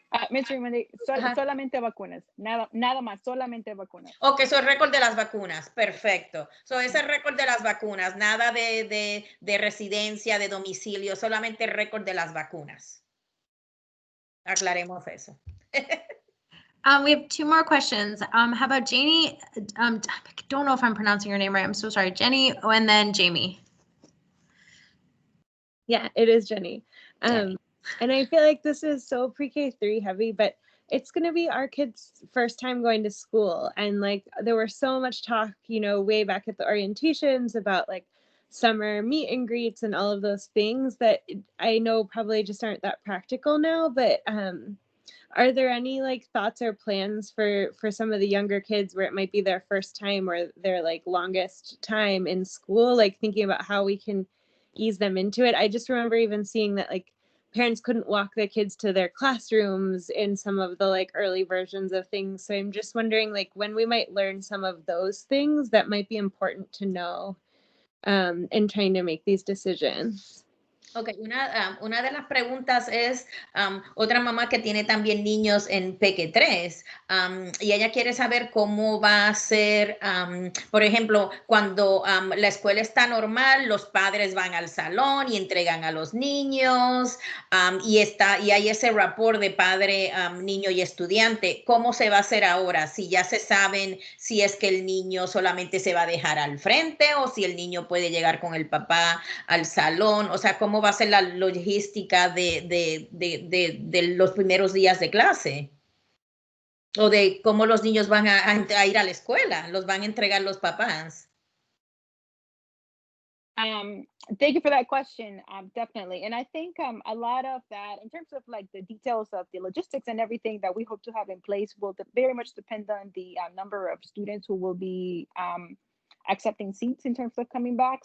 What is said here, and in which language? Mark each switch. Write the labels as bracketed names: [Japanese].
[Spanish] Mr. Monday, solamente vacunas, nada más, solamente vacunas. Ok, eso es récord de las vacunas, perfecto. So, ese récord de las vacunas, nada de residencia, de domicilio, solamente récord de las vacunas. Aclaremos eso. [English] We have two more questions. How about Janie? I don't know if I'm pronouncing your name right. I'm so sorry. Jenny, and then Jamie. Yeah, it is Jenny. And I feel like this is so pre-K3 heavy, but it's going to be our kids' first time going to school. And like, there were so much talk, you know, way back at the orientations about like summer meet and greets and all of those things that I know probably just aren't that practical now. But are there any like thoughts or plans for some of the younger kids where it might be their first time or their like longest time in school, like thinking about how we can ease them into it? I just remember even seeing that like parents couldn't walk their kids to their classrooms in some of the like early versions of things. So I'm just wondering like when we might learn some of those things that might be important to know in trying to make these decisions. [Spanish] Ok, una de las preguntas es otra mamá que tiene también niños en Peque 3 y ella quiere saber cómo va a ser, por ejemplo, cuando la escuela está normal, los padres van al salón y entregan a los niños y hay ese rapport de padre, niño y estudiante. ¿Cómo se va a hacer ahora? Si ya se saben si es que el niño solamente se va a dejar al frente o si el niño puede llegar con el papá al salón, o sea, cómo va a ser la logística de los primeros días de clase o de cómo los niños van a ir a la escuela, los van a entregar los papás. [English] Thank you for that question. Definitely. And I think a lot of that, in terms of like the details of the logistics and everything that we hope to have in place, will very much depend on the number of students who will be accepting seats in terms of coming back.